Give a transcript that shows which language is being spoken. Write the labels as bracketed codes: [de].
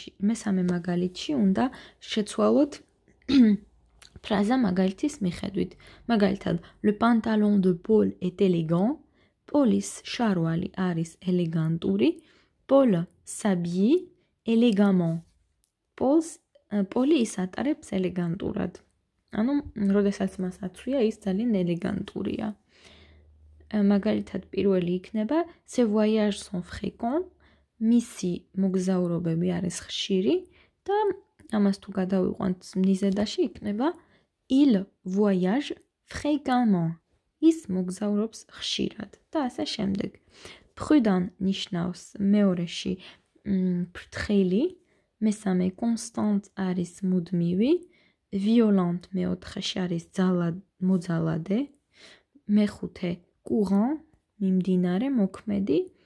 [ka] მესამე მაგალითში უნდა შეცვალოთ ფრაზა მაგალითის მიხედვით. მაგალითად, [fr] le pantalon de Paul est élégant. [ka] Paulis შარვალი არის ელეგანტური. [fr] Paul s'habille élégamment. [ka] Pauli ის ატარებს ელეგანტურად. ანუ, როდესაც მას აცვია, ის ძალიან ელეგანტურია. მაგალითად, პირველი იქნება [fr] ces voyages sont fréquents. [ka] მისი მოგზაურობები არის ხშირი და ამას თუ გადავიყვანთ მიზედაში იქნება [fr] il voyage fréquemment. [ka] ის მოგზაურობს ხშირად და ასე შემდეგ. prudent ნიშნავს მეორეში ფრთხილი, მესამე constant არის მუდმივი, violent მეოთხეში არის მოძალადე, მეხუთე courant მიმდინარე, მოქმედი,